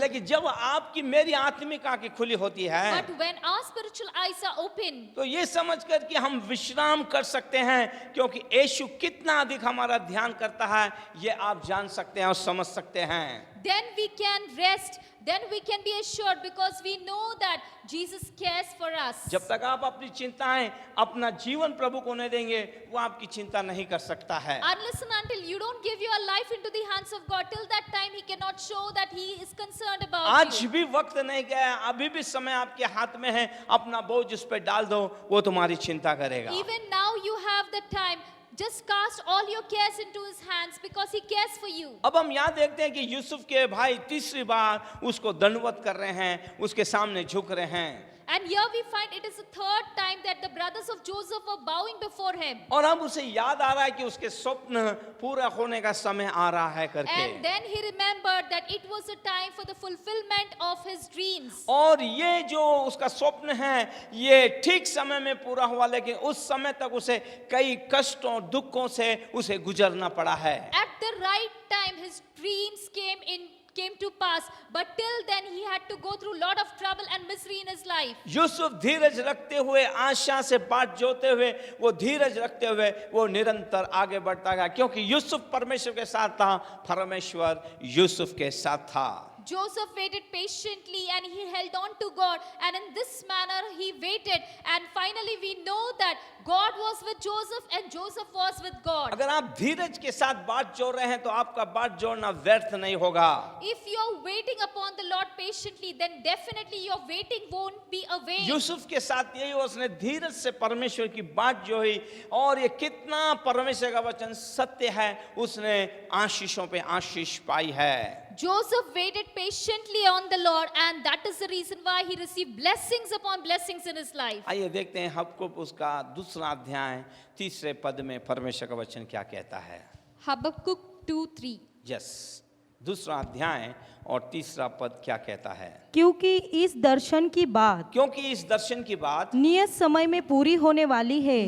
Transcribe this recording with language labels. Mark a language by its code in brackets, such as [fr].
[hi] लेकिन जब आपकी मेरी आत्मिक आंखें खुली होती है [en] But when our spiritual eyes are open, [hi] तो ये समझ कर कि हम विश्राम कर सकते हैं, क्योंकि यीशु कितना अधिक हमारा ध्यान करता है ये आप जान सकते हैं और समझ सकते हैं। [en] then we can rest, then we can be assured because we know that Jesus cares for us. [hi] जब तक आप अपनी चिंताएं अपना जीवन प्रभु को नहीं देंगे, वो आपकी चिंता नहीं कर सकता है। [en] Unless and until you don't give your life into the hands of God, till that time He cannot show that He is concerned about [hi] आज [en] you. [hi] भी वक्त नहीं गया, अभी भी समय आपके हाथ में है, अपना बोझ उस पर डाल दो, वो तुम्हारी चिंता करेगा। [en] Even now you have the time. Just cast all your cares into His hands because He cares for you. [hi] अब हम यहाँ देखते हैं कि यूसुफ के भाई तीसरी बार उसको दंडवत कर रहे हैं, उसके सामने झुक रहे हैं। [en] And here we find it is the third time that the brothers of Joseph were bowing before him. [hi] और अब उसे याद आ रहा है कि उसके स्वप्न पूरा होने का समय आ रहा है करके। [en] And then he remembered that it was a time for the fulfillment of his dreams. [hi] और ये जो उसका स्वप्न है ये ठीक समय में पूरा हुआ, लेकिन उस समय तक उसे कई कष्टों दुखों से उसे गुजरना पड़ा है। [en] At the right time his dreams came to pass, but till then he had to go through a lot of trouble and misery in his life. [hi] Yusuf धीरज रखते हुए, आशा से बाट जोते हुए, वो धीरज रखते हुए वो निरंतर आगे बढ़ता गया, क्योंकि यूसुफ परमेश्वर के साथ था, परमेश्वर यूसुफ के साथ था। [en] Joseph waited patiently and he held on to God, and in this manner he waited, and finally we know that God was with Joseph and Joseph was with God. [hi] अगर आप धीरज के साथ बाट जोड़ रहे हैं तो आपका बाट जोड़ना व्यर्थ नहीं होगा। [en] If you are waiting upon the Lord patiently, then definitely your waiting won't be a vain. [hi] Yusuf के साथ यही हुआ, उसने धीरज से परमेश्वर की बाट जोड़ी, और ये कितना परमेश्वर का वचन सत्य है, उसने आशीषों पे आशीष पाई है। [en] Joseph waited patiently on the Lord, and that is the reason why he received blessings upon blessings in his life. [hi] आइए देखते हैं हबक्कुक उसका दूसरा अध्याय तीसरे पद में परमेश्वर का वचन क्या कहता है। [en] Habakkuk 2:3. [hi] यस, दूसरा अध्याय और तीसरा पद क्या कहता है। क्योंकि इस दर्शन की बात क्योंकि इस दर्शन की बात नियत समय में पूरी होने वाली है,